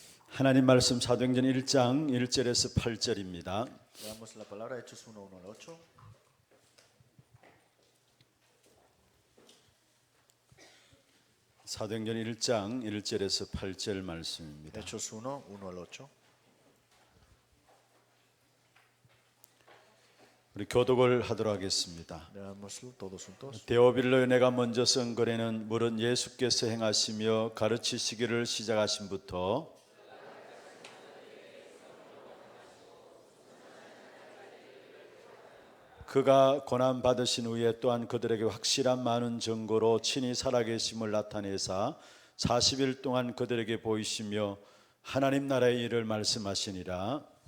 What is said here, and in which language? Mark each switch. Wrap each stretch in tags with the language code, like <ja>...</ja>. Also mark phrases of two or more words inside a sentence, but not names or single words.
<ko>하나님 말씀 사도행전 1장 1절에서 8절입니다.</ko> <es>Leamos la palabra de Hechos 1, 1 al 8.</es> <ko>사도행전 1장 1절에서 8절 말씀입니다.</ko> <es>Hechos 1, 1 al 8.</es> <ko>우리 교독을 하도록 하겠습니다.</ko> <es>Leámoslo todos juntos.</es> <ko>데오빌로에 내가 먼저 쓴 글에는 물은 예수께서 행하시며 가르치시기를 시작하신부터 그가 고난 받으신 후에 또한 그들에게 확실한 많은 증거로 친히 살아계심을 나타내사 40일 동안 그들에게 보이시며 하나님 나라의 일을 말씀하시니라.</ko>